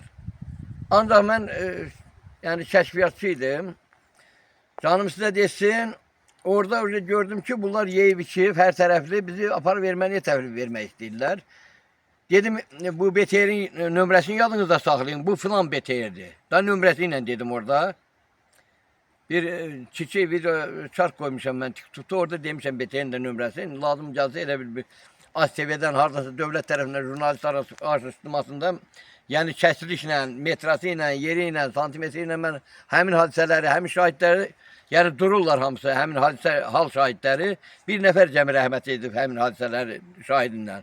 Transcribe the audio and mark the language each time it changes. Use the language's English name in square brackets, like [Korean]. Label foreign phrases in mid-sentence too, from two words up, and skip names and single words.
[Azerbaijani] Ancaq mən yəni kəşfiyyatçı idim. Canım sizə desin, orada gördüm ki bunlar Yeviçiv hər tərəfli bizi aparıb erməniyə təhvil vermək istəyirlər. Dedim bu BTR'in nömrəsini yadınızda saxlayın. Bu filan BTR'dir. [Turkish] Da nömrəsiyle dedim orada. Bir çiçeği bir çark koymuşam ben TikTok'ta orada demişim BTR'in de nömrəsi. [Azerbaijani] Lazım gəlsə elə bir az seviyeden hardasa dövlət tərəfindən jurnalist araşdırmasında yəni kəsilişlə, metrası ilə, yeri ilə, santimetri ilə mən həmin hadisələri, həmin şahidləri yəni dururlar hamısı, həmin hadisə hal şahidləri. Bir nəfər cəmi rəhmət edib həmin hadisələri şahidindən.